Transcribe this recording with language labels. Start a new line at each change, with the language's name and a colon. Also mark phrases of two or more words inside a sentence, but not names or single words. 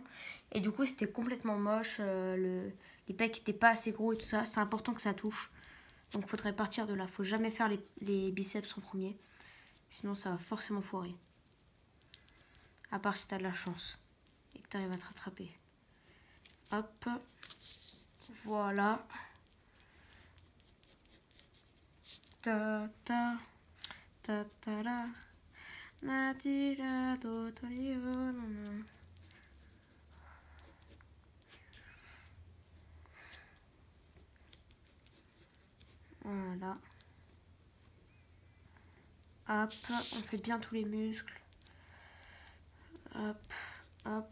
French: Et du coup c'était complètement moche. Les pecs n'étaient pas assez gros et tout ça. C'est important que ça touche. Donc il faudrait partir de là. Faut jamais faire les biceps en premier. Sinon ça va forcément foirer. À part si tu as de la chance et que tu arrives à te rattraper. Hop. Voilà. Ta ta ta ta la. Na ti la do to ri o no no. Voilà. Hop, on fait bien tous les muscles. Hop, hop.